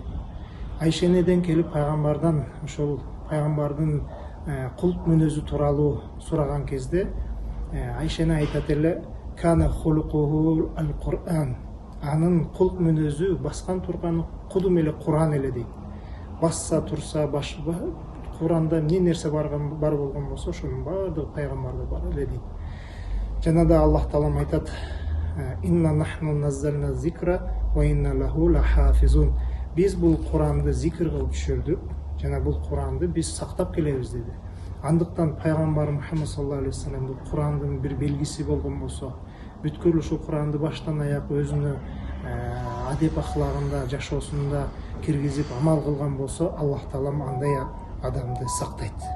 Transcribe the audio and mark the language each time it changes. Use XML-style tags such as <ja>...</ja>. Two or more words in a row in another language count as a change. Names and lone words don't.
<ky>Айша энеден келип пайгамбардан ошол пайгамбардын кулк мүнөзү тууралуу сураган кезде Айша эне айтат эле:</ky> <ar>"كان خلقه القرآن."</ar> <ky>Анын кулк мүнөзү баскан турган кудум эле Куран эле дейт. Басса турса Куранда эмне нерсе бар болгон болсо ошонун баардыгы пайгамбарда бар эле дейт. Жана да Аллах Таалам айтат:</ky> <ar>"إنا نحن نزلنا الذكر وإنا له لحافظون."</ar> <ky>Биз бул Куранды зикр кылып түшүрдүк, жана бул Куранды биз сактап келебиз деди. Андыктан пайгамбар Мухаммад</ky> <ar>صلى الله عليه وسلم</ar> <ky>бул Курандын бир белгиси болгон болсо, бүткүл ушул Куранды баштан аяк өзүнө адеп ахлагында, жашоосунда киргизип амал кылган болсо, Аллах Таалам андай адамды сактайт.</ky>